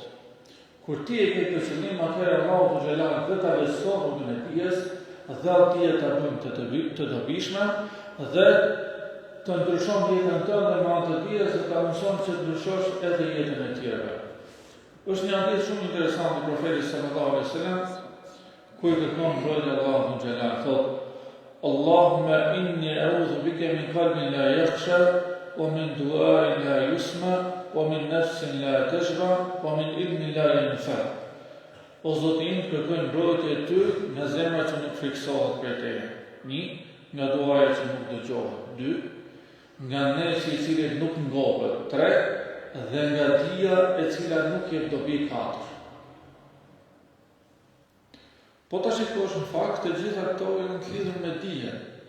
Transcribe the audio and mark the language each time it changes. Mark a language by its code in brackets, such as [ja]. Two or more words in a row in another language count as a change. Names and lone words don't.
[sq] Kur ti e ke këtë qëllim, atëherë Allahu xhallahu dhe ta beson rrugën e dijes, dhe atë ta bën të dobishme dhe të ndryshon jetën tënde me anë të dijes dhe ta mëson që të ndryshosh edhe jetën e tjerëve. Është një hadith shumë interesant i profetit [ar] صلى الله عليه وسلم, [sq] ku i kërkon mbrojtje Allahu xhallahu, thotë: [ar] اللهم إني أعوذ بك من قلب لا يخشع ومن دعاء لا يسمع ومن نفس لا تشبع ومن علم لا ينفع. [sq] O Zoti im, kërkoj mbrojtje e ty nga zemra që nuk friksohet për teje. 1. Nga duaja që nuk dëgjohet. 2. Nga nefsi i cili nuk ngopet. 3. Dhe nga dija e cila nuk jep dobi. 4. Po ta shikosh në fakt të gjitha këto janë të lidhur me dijen.